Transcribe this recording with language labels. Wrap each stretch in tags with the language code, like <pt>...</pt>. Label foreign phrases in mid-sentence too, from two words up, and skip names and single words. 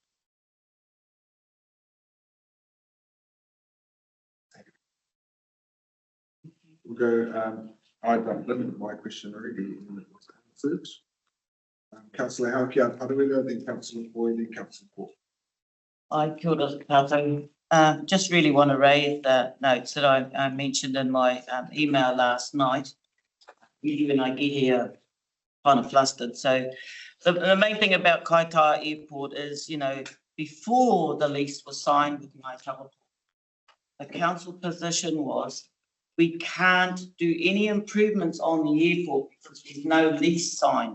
<en>We'll go, I've limited my question already. First, Councillor Haukia Parawira, then Councillor Boyd, then Councillor Paul.</en> <mi>Kia ora koutou.</mi> <en>Just really want to raise the notes that I mentioned in my email last night. Even I get here kind of flustered. So the main thing about Kaitaia Airport is, you know, before the lease was signed with my Taupō, the council position was we can't do any improvements on the airport because there's no lease signed.</en>